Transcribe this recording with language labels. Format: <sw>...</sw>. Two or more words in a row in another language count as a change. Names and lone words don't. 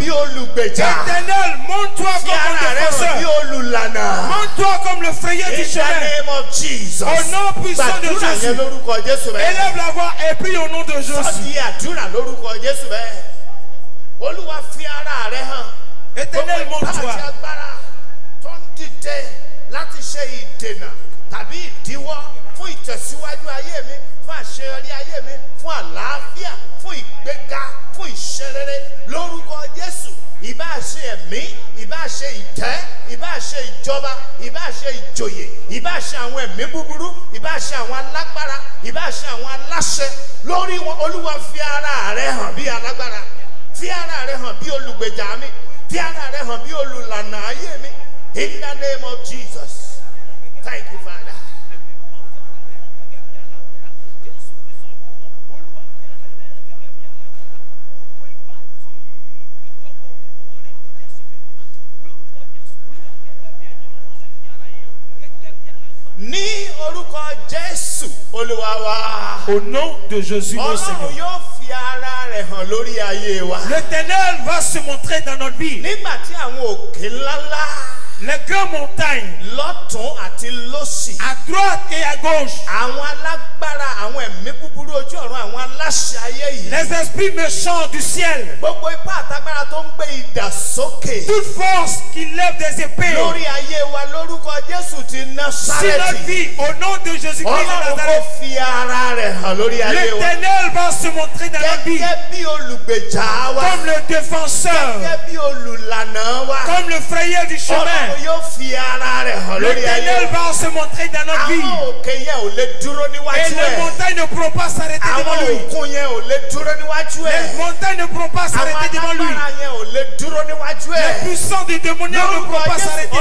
<fr>Éternel, montre-toi comme mon défenseur. Montre-toi comme le frayer du chemin. Au nom puissant de Jésus. Élève la voix et prie au nom de Jésus. Éternel, montre-toi.</fr> <yo>Ìbá ṣe ẹ̀mí, ìbá ṣe ìtẹ́, ìbá ṣe ìjọba, ìbá ṣe ìjòyè, ìbá ṣe àwọn ẹ̀mí búburú, ìbá ṣe àwọn alágbára, ìbá ṣe àwọn aláṣẹ. Lórí wọn, Olúwa fi ara rẹ̀ hàn bí alágbára, fi ara rẹ̀ hàn bí olùgbèjà mi, fi ara rẹ̀ hàn bí olùlànà ayé mi.</yo> <en>In the name of Jesus. Thank you, Father.</en> <yo>Ní orúkọ Jésù Olúwa wa.</yo> <fr>Au nom de Jésus notre Seigneur.</fr> <yo>Ọlọ́run yóò fi ara rẹ̀ hàn lórí ayé wa.</yo> <fr>L'Éternel va se montrer dans notre vie.</fr> <yo>Nígbà tí àwọn òkè ńláńlá,</yo> <fr>les grandes montagnes,</fr> <yo>lọ́tún àti lósì,</yo> <fr>à droite et à gauche,</fr> <yo>àwọn alágbára, àwọn ẹ̀mí búburú ojú ọ̀run, àwọn aláṣẹ ayé yìí,</yo> <fr>les esprits méchants du ciel,</fr> <yo>gbogbo ipá àtagbára tó ń gbé idà sókè,</yo> <fr>toute force qui lève des épées</fr> <yo>lórí ayé wa lórúkọ Jésù ti Násárẹ́tì.</yo> <fr>Si notre vie, au nom de Jésus-Christ de Nazareth,</fr> <yo>fi ara rẹ̀ hàn lórí ayé wa.</yo> <fr>L'Éternel va se montrer dans notre vie,</fr> <yo>gẹ́gẹ́ bí olùgbèjà wa,</yo> <fr>comme le défenseur,</fr> <yo>gẹ́gẹ́ bí olùlànà wa,</yo> <fr>comme le frayer du chemin. L'Éternel va se montrer dans notre vie. Et les montagnes ne pourront pas s'arrêter devant lui. Les montagnes ne pourront pas s'arrêter devant lui. Les puissants des démoniaques ne pourront pas s'arrêter.</fr>